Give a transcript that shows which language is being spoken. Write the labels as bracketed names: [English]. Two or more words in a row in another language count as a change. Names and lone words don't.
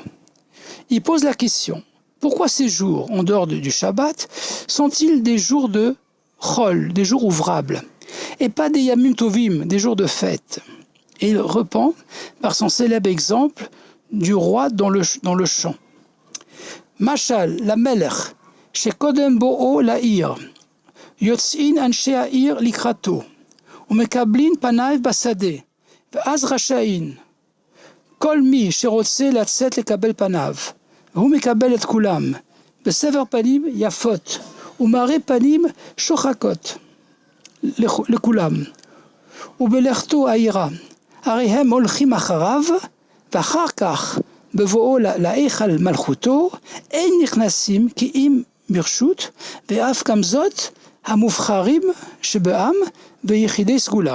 [French] Il pose la question, pourquoi ces jours, en dehors du Shabbat, sont-ils des jours de Chol, des jours ouvrables, et pas des [Hebrew] ימים טובים, [French] des jours de fête? Et il répond par son célèbre exemple du roi dans le champ. [Hebrew] משל, למלך, שקודם בואו לעיר, יוצאין אנשי העיר לקראתו, ומקבלין פניו בשדה, ואז רשאין, כל מי שרוצה לצאת לקבל פניו, והוא מקבל את כולם, בסבר פנים יפות, ומראה פנים שוחקות לכולם, ובלכתו העירה, הרי הם הולכים אחריו, ואחר כך בבואו להיכל מלכותו, אין נכנסים כי אם ברשות, ואף גם זאת המובחרים שבעם ויחידי סגולה.